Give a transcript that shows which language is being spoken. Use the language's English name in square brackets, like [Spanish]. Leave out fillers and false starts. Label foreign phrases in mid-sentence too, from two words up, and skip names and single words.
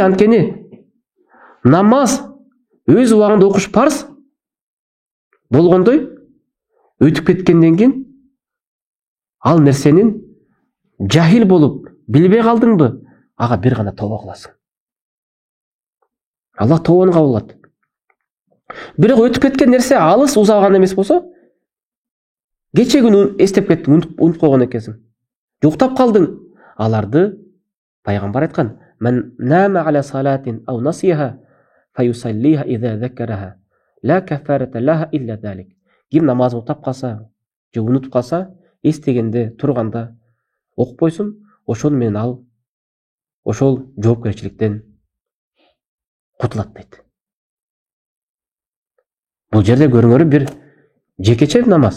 [Kyrgyz] Анткени намаз өз убагында окуш парз болгондой, өтүп кеткенден кийин ал нерсенин жахил болуп билбей калдыңбы, ага бир гана тоба кыласың. Аллах тобону кабыл кылат. Бирок өтүп кеткен нерсе алыс узаган эмес болсо, кече күнү эстеп кеттиң, унутуп койгон экенсиң. Уктап калдың. Аларды пайгамбар айткан: [Arabic] "من نام عن صلاة أو نسيها فليصلها إذا ذكرها لا كفارة لها إلا ذلك." [Kyrgyz] Ким намаз уктап калса, же унутуп калса, эстегенде, турганда окуп койсун, ошону менен ал ошол жоопкерчиликтен кутулат дейт. Бул жерде көрүңөр бир жекече намаз.